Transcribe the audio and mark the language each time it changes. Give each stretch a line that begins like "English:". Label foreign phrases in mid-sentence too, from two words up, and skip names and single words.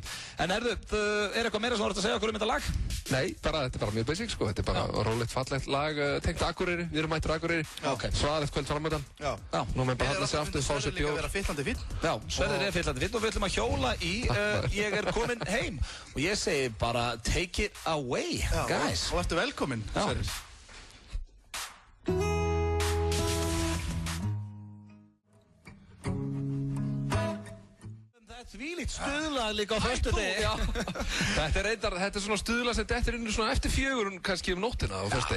Icelandic: En er eitthvað meira sem þú ert að segja okkur um þetta lag? Nei, þetta er bara mjög basic, sko. Þetta er bara rólegt, fallegt lag tengt Akureyri. Við erum mættur Akureyri. Svaðalegt kvöld framöndan. Nú með bara halda sig aftur, fá sér bjór. Sverrir er fyllandi fínn og við ætlum að hjóla í Ég er komin heim. Og ég segi bara
English: take it away, guys.
Icelandic: Og ertu velkominn, Sverrir. Þvílíkt stuðlag líka á föstudegi. Þetta er svona stuðlag sem dettur inn svona eftir 4 kannski nóttina á föstudegi.